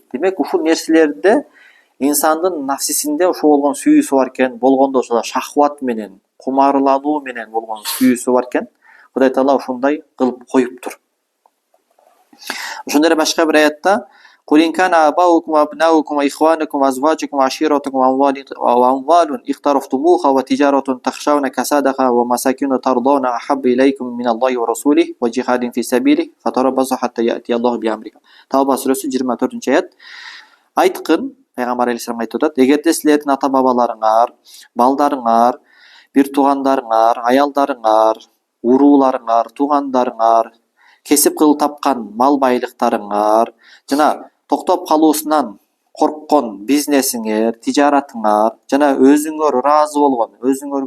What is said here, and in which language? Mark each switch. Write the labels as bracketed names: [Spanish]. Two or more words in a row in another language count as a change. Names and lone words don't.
[Kyrgyz] Демек, ушул нерселерде инсандын нафсисинде ошо болгон сүйүүсү бар экен, болгондо ошо шахват менен, кумарлануу менен болгон сүйүүсү бар экен. Кудай Таала ошондой кылып коюптур. Ошондой эле башка бир аятта [Arabic] قل إن كان آباؤكم وأبناؤكم وإخوانكم وأزواجكم وعشيرتكم وأموال اقترفتموها وتجارة تخشون كسادها ومساكن ترضون أحب إليكم من الله ورسوله وجهاد في سبيله فتربصوا حتى يأتي الله بأمره. [Kyrgyz] Tavba suresi 24-аят. Айткын, Пайгамбар алейхиссалам айтып атат, эгерде силердин ата бабаларыңар, балдарыңар, бир туугандарыңар, аялдарыңар, урууларыңар, туугандарыңар, кесип кылып тапкан мал байлыктарыңар, жана токтоп калуусунан корккон бизнесиңер, тижаратыңар, жана өзүңөр ыраазы болгон, өзүңөргө